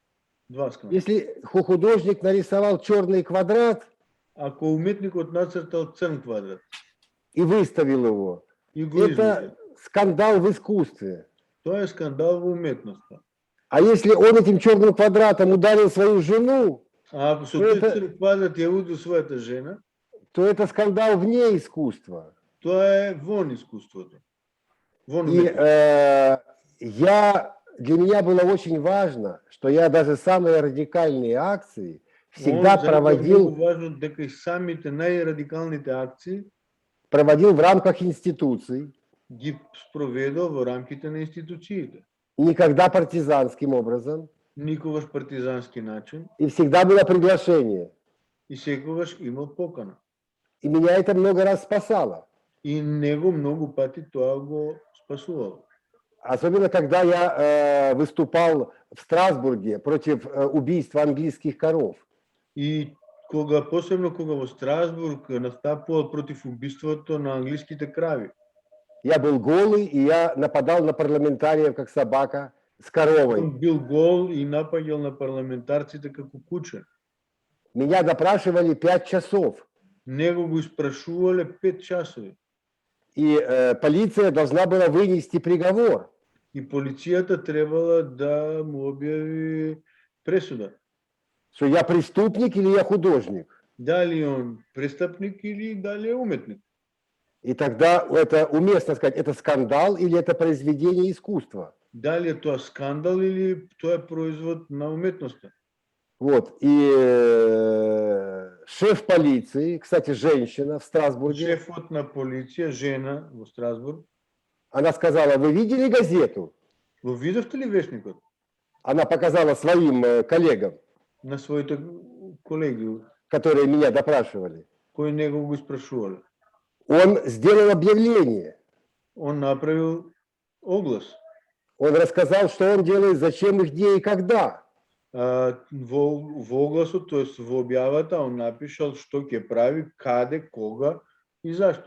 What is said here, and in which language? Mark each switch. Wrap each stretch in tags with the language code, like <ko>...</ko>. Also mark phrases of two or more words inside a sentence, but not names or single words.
<ru>Два скандала. Если художник нарисовал черный квадрат</ru> <mk>Ако уметникот нацртал црн квадрат</mk> <ru>и выставил его,</ru> <mk>и го изложил,</mk> <ru>это скандал в искусстве.</ru> <mk>тоа е скандал во уметноста.</mk> <ru>А если он этим черным квадратом ударил свою жену,</ru> <mk>А ако со</mk> <ru>Это-</ru> <mk>тој црн квадрат ја уди својата жена,</mk> <ru>то это скандал вне искусства.</ru> <mk>тоа е вон искуството. Вон</mk> <ru>И</ru> <mk>уметноста.</mk> <ru>для меня было очень важно, что я даже самые радикальные акции всегда</ru> <mk>Он за него многу</mk> <ru>проводил</ru> <mk>важно дека и самите најрадикалните акции</mk> <ru>в рамках институций,</ru> <mk>ги спроведал во рамките на институциите.</mk> <ru>никогда партизанским образом,</ru> <mk>Никогаш партизански начин</mk> <ru>и всегда было приглашение.</ru> <mk>и секогаш имал покана.</mk> <ru>И меня это много раз спасало.</ru> <mk>И него многу пати тоа го спасувало.</mk> <ru>Особенно, когда я выступал в Страсбурге против убийства английских коров.</ru> <mk>И посебно кога во Страсбург настапувал против убиството на англиските крави.</mk> <ru>Я был голый, и я нападал на парламентариев, как собака, с коровой.</ru> <mk>Он бил гол и напаѓал на парламентарците како куче.</mk> <ru>Меня допрашивали 5 часов.</ru> <mk>Него го испрашувале 5 часови.</mk> <ru>И полиция должна была вынести приговор.</ru> <mk>И полицијата требала да му објави пресуда.</mk> <ru>Что я преступник или я художник.</ru> <mk>Дали он престапник или дали е уметник.</mk> <ru>И тогда это уместно сказать, это скандал или это произведение искусства.</ru> <mk>Дали е тоа скандал или тоа е производ на уметноста.</mk> <ru>Вот. И шеф полиции, кстати, женщина в Страсбурге,</ru> <mk>Шефот на полиција, жена во Страсбург,</mk> <ru>она сказала: вы видели газету?</ru> <mk>го видовте ли вестникот</mk> <ru>Она показала своим коллегам,</ru> <mk>на своите колеги</mk> <ru>которые меня допрашивали.</ru> <mk>кои него го испрашувале?</mk> <ru>Он сделал объявление.</ru> <mk>Он направил оглас.</mk> <ru>Он рассказал, что он делает, зачем, и где и когда.</ru> <mk>Во огласот, то есть во објавата, он напишал што ќе прави, каде, кога и зашто.</mk>